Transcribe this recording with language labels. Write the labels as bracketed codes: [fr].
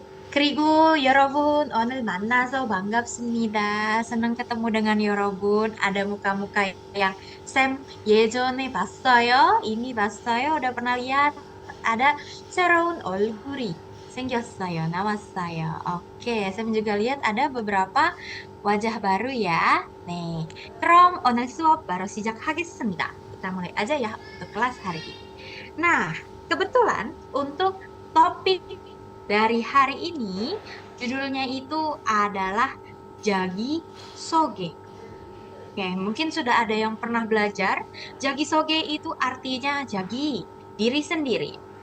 [ko] 그리고 여러분, 오늘 만나서 반갑습니다. [id] senang ketemu dengan 여러분. Ada muka-muka yang Sam [ko] 예전에 봤어요. [id] Ini [ko] 봤어요. [id] Udah pernah lihat. Ada [ko] 새로운 얼굴이 생겼어요. 나왔어요. [id] Oke, Sam juga lihat ada beberapa wajah baru ya. [ko] Nih, 그럼 오늘 수업 바로 시작하겠습니다. [id] Kita mulai aja ya untuk kelas hari ini. Nah, kebetulan untuk topik dari hari ini, judulnya itu adalah Jagi Soge. Oke, mungkin sudah ada yang pernah belajar. Jagi Soge itu artinya jagi, diri sendiri.